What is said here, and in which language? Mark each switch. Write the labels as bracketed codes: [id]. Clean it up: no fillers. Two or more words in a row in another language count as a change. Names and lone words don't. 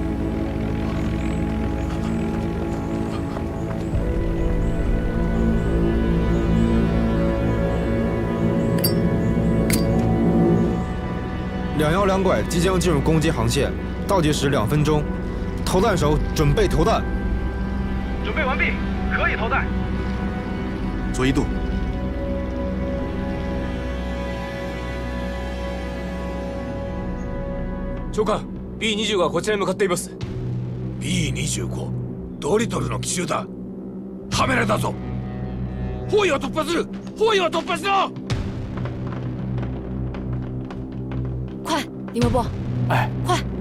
[zh] 212 拐即将进入攻击航线，倒计时2分钟，投弹手准备投弹。准备完毕，可以投弹。左1度。 [ja] 長官、B25 はこちらに向かっています。 B25、ドリトルの奇襲だ。カメラだぞ。包囲を突破する。包囲を突破しろ。 [zh] 快，李莫波！哎，快！